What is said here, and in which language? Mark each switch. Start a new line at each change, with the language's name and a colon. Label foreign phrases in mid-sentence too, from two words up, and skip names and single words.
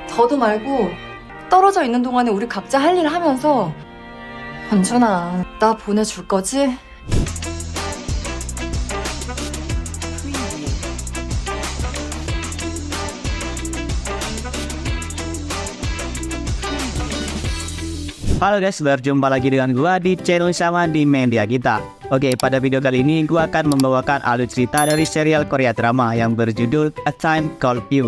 Korean: 더도 말고 떨어져 있는 동안에 우리 각자 할 일 하면서 권준아, 나 보내줄 거지?
Indonesian: Halo guys, berjumpa lagi dengan gua di channel sama di media kita. Oke, pada video kali ini gua akan membawakan alur cerita dari serial Korea drama yang berjudul A Time Called You.